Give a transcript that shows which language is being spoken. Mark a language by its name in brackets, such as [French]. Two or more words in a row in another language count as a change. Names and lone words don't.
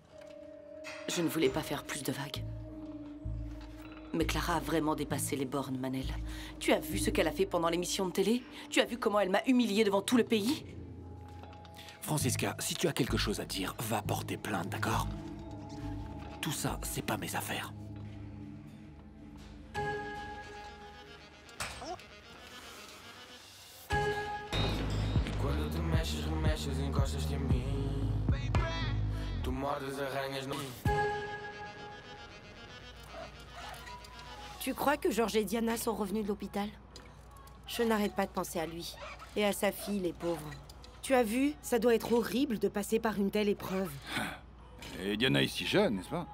[French] Je ne voulais pas faire plus de vagues. Mais Clara a vraiment dépassé les bornes, Manel. Tu as vu ce qu'elle a fait pendant l'émission de télé? Tu as vu comment elle m'a humiliée devant tout le pays? Francisca, si tu as quelque chose à dire, va porter plainte, d'accord? Tout ça, c'est pas mes affaires. [Portuguese] Quando tu mexes, remexes, encostas-te a mim. Tu mordes, arranhas no... [French] Tu crois que Georges et Diana sont revenus de l'hôpital? Je n'arrête pas de penser à lui. Et à sa fille, les pauvres. Tu as vu? Ça doit être horrible de passer par une telle épreuve. Et Diana est si jeune, n'est-ce pas?